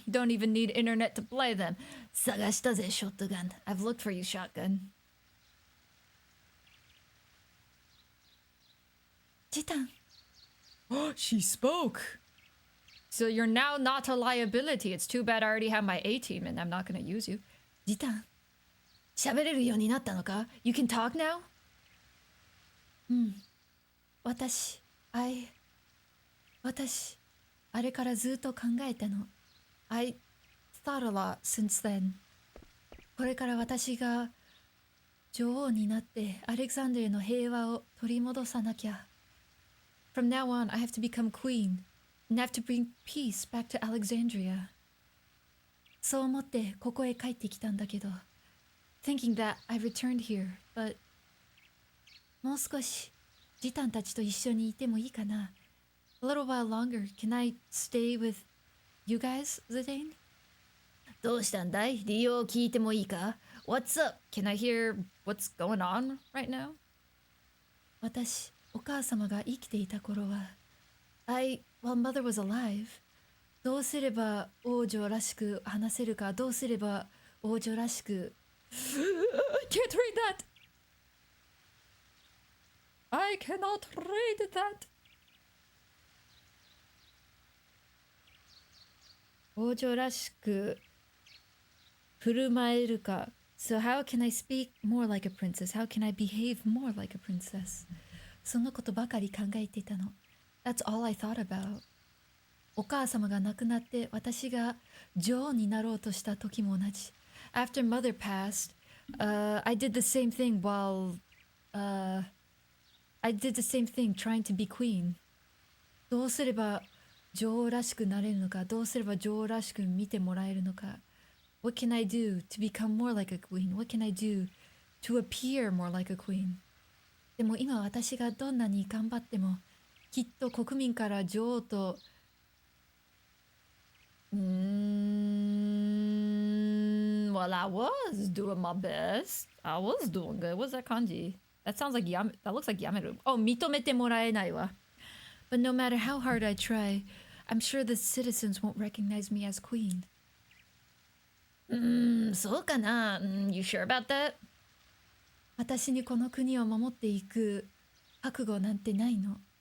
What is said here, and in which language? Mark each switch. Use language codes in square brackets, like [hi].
[en] You don't even need internet to play them. [ja] Sagashita ze, [en] Shotgun. I've looked for you, Shotgun. Jitan. Oh, she spoke. So you're now not a liability. It's too bad I already have my A team and I'm not gonna use you. Jitan. [ja] 喋れるようになったのか? [en] You can talk now? [ja] 私、あれからずっと考えたの。 [en] I thought a lot since then. [ja] これから私が女王になってアレクサンドリアの平和を取り戻さなきゃ。 [en] From now on, I have to become queen and have to bring peace back to Alexandria. [ja] そう思ってここへ帰ってきたんだけど。 [en] Thinking that I returned here, but [ja] もう少しジタンたちと一緒にいてもいいかな? [en] A little while longer. Can I stay with you guys, Zidane? [ja] どうしたんだい? 理由を聞いてもいいか? [en] What's up? Can I hear what's going on right now? [ja] 私、お母様が生きていた頃は [en] while mother was alive, [ja] どうすれば王女らしく話せるか、どうすれば王女らしく [en] I can't read that. I cannot read that. [ja] 王女らしく振る舞えるか。 [en] So how can I speak more like a princess? How can I behave more like a princess? [ja] そのことばかり考えていたの。 [en] That's all I thought about. [ja] お母様が亡くなって私が女王になろうとした時も同じ。 [en] After mother passed, I did the same thing while I did the same thing trying to be queen. [ja] どうすれば女王らしくなれるのか、どうすれば女王らしく見てもらえるのか。 [en] What can I do to become more like a queen? What can I do to appear more like a queen? [ja] でも今私がどんなに頑張っても、きっと国民から女王と [en] Well, I was doing my best. I was doing good. What's that kanji? That sounds like that looks like yameru. [ja] Oh, 認めてもらえないわ. [en] But no matter how hard I try, I'm sure the citizens won't recognize me as queen. [ja] そうかな? [en] You sure about that? [ja] 私にこの国を守っていく覚悟なんてないの。